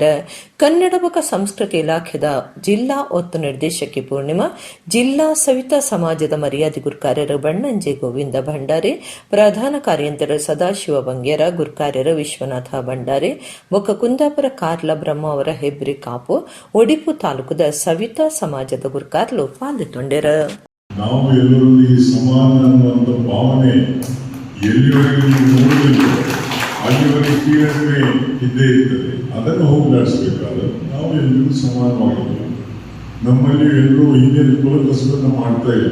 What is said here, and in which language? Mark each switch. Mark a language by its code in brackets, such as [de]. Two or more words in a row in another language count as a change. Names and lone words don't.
[tcy] ಕನ್ನಡ ಬೊಕ್ಕ ಸಂಸ್ಕೃತಿ ಇಲಾಖೆದ ಜಿಲ್ಲಾ ಒತ್ತು ನಿರ್ದೇಶಕಿ ಪೂರ್ಣಿಮಾ, ಜಿಲ್ಲಾ ಸವಿತಾ ಸಮಾಜದ ಮರ್ಯಾದೆ ಗುರುಕಾರ್ಯರು ಬಣ್ಣಂಜೆ ಗೋವಿಂದ ಭಂಡಾರಿ, ಪ್ರಧಾನ ಕಾರ್ಯಂತರ ಸದಾಶಿವ ಬಂಗೇರ, ಗುರುಕಾರ್ಯರು ವಿಶ್ವನಾಥ ಭಂಡಾರಿ ಬೊಕ್ಕ ಕುಂದಾಪುರ ಕಾರ್ಲ ಬ್ರಹ್ಮ ಅವರ ಹೆಬ್ರಿ ಕಾಪು ಒಡಿಪು ತಾಲೂಕದ ಸವಿತಾ ಸಮಾಜದ ಗುರುಕಾರ್ಲು ಪಾಲ್ಗೊಂಡರ. [kn] ನಾವು ಎಲ್ಲರೂ ಈ ಸಮಾನ ಅನ್ನುವಂಥ ಭಾವನೆ ಎಲ್ಲಿವರೆಗೆ ಅಲ್ಲಿವರೆಗೆ ಕೀಳರಿಮೆ ಇದ್ದೇ ಇರ್ತದೆ. ಅದನ್ನು ಹೋಗಲಾಡಿಸಬೇಕಾದ್ರೆ ನಾವು ಎಲ್ಲರೂ ಸಮಾನವಾಗಿದ್ದೇವೆ. ನಮ್ಮಲ್ಲಿ ಎಲ್ಲರೂ ಹಿಂದಿನ ಕುಲಕಸಬನ್ನು ಮಾಡ್ತಾ ಇಲ್ಲ.